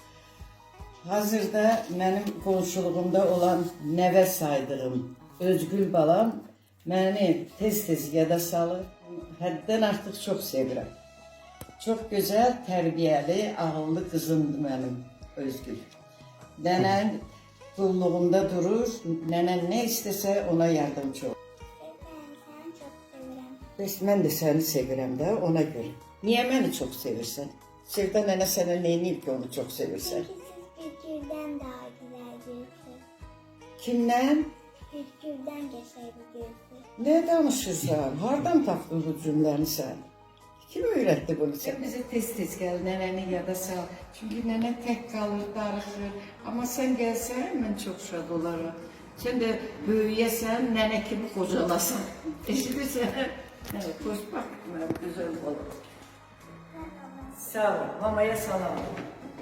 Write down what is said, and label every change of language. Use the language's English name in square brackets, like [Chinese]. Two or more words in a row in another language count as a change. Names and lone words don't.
[Azerbaijani] Hazırda mənim qonşuluğumda olan nəvə saydığım Özgül balam məni tez-tez yada salır, həddən artıq çox sevirəm. Çox gözəl, tərbiyəli, ağıllı qızımdır mənim Özgül. Nənən qulluğunda durur, nənən nə istəsə ona yardımcı olur. [Turkish] Seni çok seviyorum. [Azerbaijani] Mən də səni sevirəm də ona görə. Niyə məni çox sevirsən? Sevda nənə sənə neyiniyib ki onu çox sevirsən? [Turkish] Çünkü siz Pürkür'den daha güzel birisi. [Azerbaijani] Kimdən? [Turkish] Pürkür'den geçer birisi. [Azerbaijani] Nə danışırsan? Hardan tapdın bu cümləni sən? Kim öyrətdi bunu sən? [Turkish] Sen bize tez gel, neneni yada sal. Çünkü nenen tek kalır, darışır. Ama sen gelsen ben çok şad olurum. Sen de büyüyesen, nene gibi kocalasan. Eşitürsen, evet, hoş bak, güzel olur. [Azerbaijani] Sağ ol, mamaya salam.